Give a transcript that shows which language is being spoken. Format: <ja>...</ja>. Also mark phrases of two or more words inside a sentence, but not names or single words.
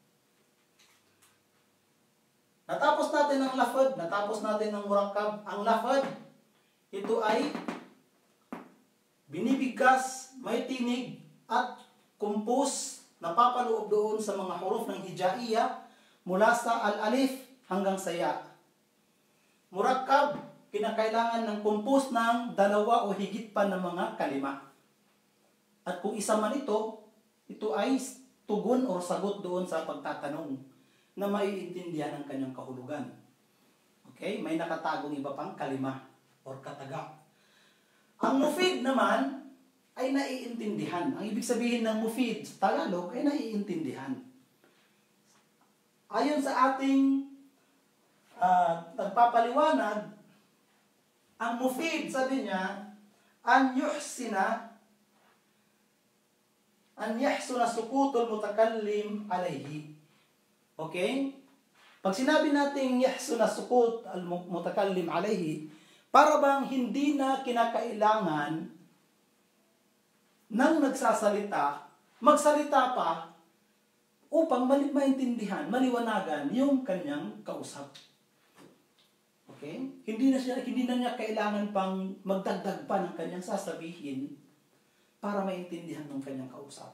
<tl>Natapos natin ang lafad, natapos natin ang murakkab. Ang lafad, ito ay binibigkas, may tinig, at compose, napapaloob doon sa mga huruf ng hijaiyah mula sa al-alif hanggang sa ya. Murakkab, kinakailangan ng compose ng dalawa o higit pa ng mga kalima. At kung isa man ito ay tugon o sagot doon sa pagtatanong na maiintindihan ang kanyang kahulugan. Okay? May nakatagong iba pang kalima o kataga. Ang mufid naman ay naiintindihan. Ang ibig sabihin ng mufid sa Tagalog ay naiintindihan. Ayon sa ating nagpapaliwanag, ang mufid, sabi niya,</tl> <ar>أن يحسن سكوت المتكلم عليه.</ar> <tl>Okay? Pag sinabi natin</tl> <ar>يحسن سكوت المتكلم عليه,</ar> <tl>para bang hindi na kinakailangan ng nagsasalita, magsalita pa upang maintindihan, maliwanagan yung kanyang kausap. Okay? Hindi na niya kailangan pang magdagdag pa ng kanyang sasabihin para maintindihan ng kanyang kausap.</tl>